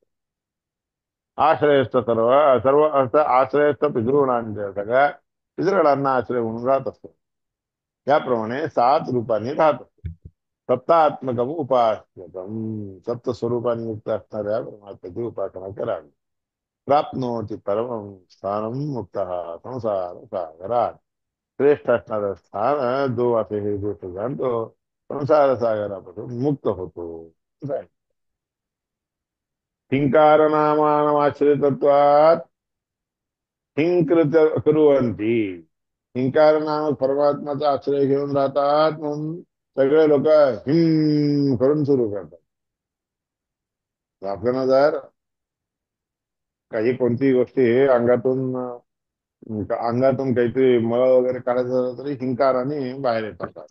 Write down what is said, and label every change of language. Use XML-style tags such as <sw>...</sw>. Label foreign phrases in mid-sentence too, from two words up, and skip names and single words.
<mr>आश्रयस्थ सर्व सर्व अर्थ आश्रयस्थ पितृगणांच्या सगळ्या पितृगणांना आश्रय म्हणून राहत असतो. त्याप्रमाणे 7 रूपांनी राहत असतो.</mr> <sa>सप्तात्मकम उपास्यतम.</sa> <mr>सप्त स्वरूपाने युक्त असणाऱ्या परमात्म्याची उपासना करावी.</mr> <sa>प्राप्नोति परमं स्थानं मुक्त संसार सागरात.</sa> <mr>श्रेष्ठ असणारं स्थान जो असे हे गोष्ट जाणतो संसार सागरापासून मुक्त होतो.</mr> <sa>हिंकार नामाश्रितत्वात हिंकृत कुर्वन्ति.</sa> <mr>हिंकार नामक परमात्माचा आश्रय घेऊन राहतात म्हणून सगळे लोक हिम करून सुरू करतात. आपल्याला जर काही कोणतीही गोष्टी अंगातून काहीतरी मळ वगैरे काढायचं झालं तरी हिंकाराने बाहेर येतात.</mr>